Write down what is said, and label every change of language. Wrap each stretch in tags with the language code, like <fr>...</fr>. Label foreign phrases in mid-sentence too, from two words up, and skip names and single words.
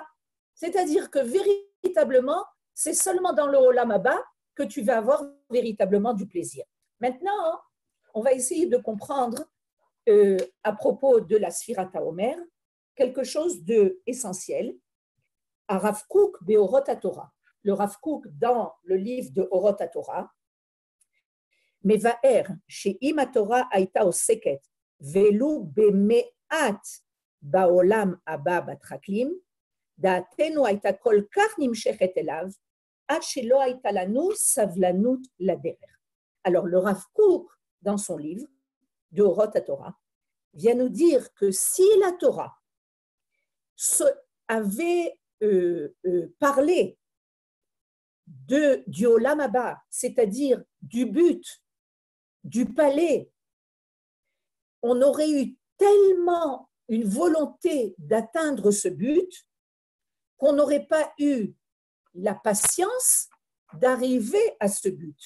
<fr>C'est-à-dire que véritablement, c'est seulement dans le</fr> <he>עולם הבא</he> <fr>que tu vas avoir véritablement du plaisir. Maintenant, on va essayer de comprendre à propos de la</fr> <he>ספירת העומר</he> <fr>quelque chose d'essentiel. À Rav Kook, Beorot HaTorah. Le Rav Kook, dans le livre de Orot HaTorah,</fr> <he>מבאר שאם התורה הייתה עוסקת ולו במעט בעולם הבא בטרקלין דעתנו הייתה כל כך נמשכת אליו עד שלא הייתה לנו סבלנות לדרך.</he> <fr>Alors, le Rav Kook, dans son livre de Orot HaTorah, vient nous dire que si la Torah avait parlé du</fr> <he>עולם הבא,</he> <fr>c'est-à-dire du but, du palais, on aurait eu tellement une volonté d'atteindre ce but qu'on n'aurait pas eu la patience d'arriver à ce but.</fr>